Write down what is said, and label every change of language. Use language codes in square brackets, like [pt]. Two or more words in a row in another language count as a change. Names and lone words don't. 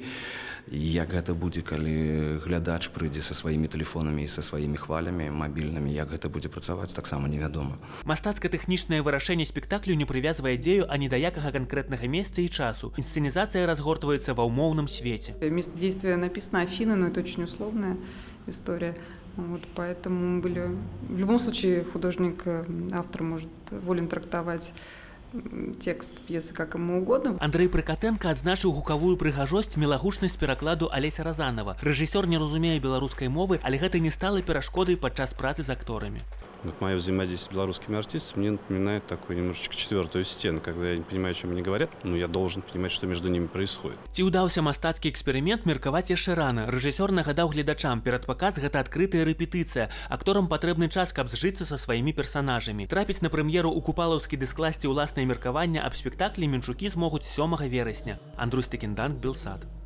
[be] Як гэта будзе, калі глядач прыйдзе са сваімі тэлефонамі і са сваімі хвалямі мабільнымі, як гэта будзе працаваць, таксама невядома. Мастацка-тэхнічнае вырашэнне спектаклю не прывязвае дзею ані да якага канкрэтнага месца і часу. Інсцэнізацыя разгортваецца ва ўмоўным свеце. [ru] Место действия написано Афины, но это очень условная история. Вот, поэтому были... В любом случае художник, автор может волен трактовать текст п'есы как ему угодно. [be] Андрэй Прыкатенка адзначыў гукавую прыгажосць, мілагучнасць перакладу Алеся Разанова. Рэжысёр не разумее беларускай мовы, але гэта не стала перашкодай падчас працы з акторамі. [ru] Вот мое взаимодействие с белорусскими артистами мне напоминает такую немножечко четвертую стену, когда я не понимаю, о чем они говорят, но я должен понимать, что между ними происходит. [be] Ці ўдаўся мастацкі эксперымент, меркаваць яшчэ рана. Рэжысёр нагадаў гледачам, перад паказ гэта адкрытая рэпетыцыя. Акторам патрэбны час, каб зжыцца са сваімі персанажамі. Трапіць на прэм'еру ў купалаўскі дыскласці ўласнае меркаванне аб спектаклі мінчукі змогуць 7 верасня. Андрюй Стекінданк, Белсад.